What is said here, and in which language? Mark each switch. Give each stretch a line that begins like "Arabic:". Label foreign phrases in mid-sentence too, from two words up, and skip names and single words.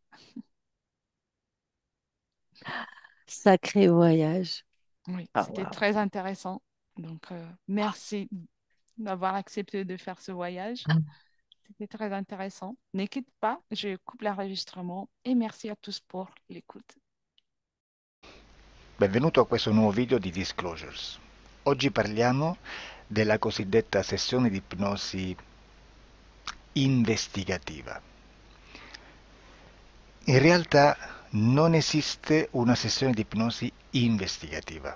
French: Sacré voyage. Oui, Ah, c'était waouh. très intéressant. Donc, merci d'avoir accepté de faire ce voyage. C'était très intéressant. Ne quitte pas, je coupe l'enregistrement et merci à tous pour l'écoute.
Italian: Benvenuto a questo nuovo video di Disclosures. Oggi parliamo della cosiddetta sessione di ipnosi investigativa. In realtà non esiste una sessione di ipnosi investigativa.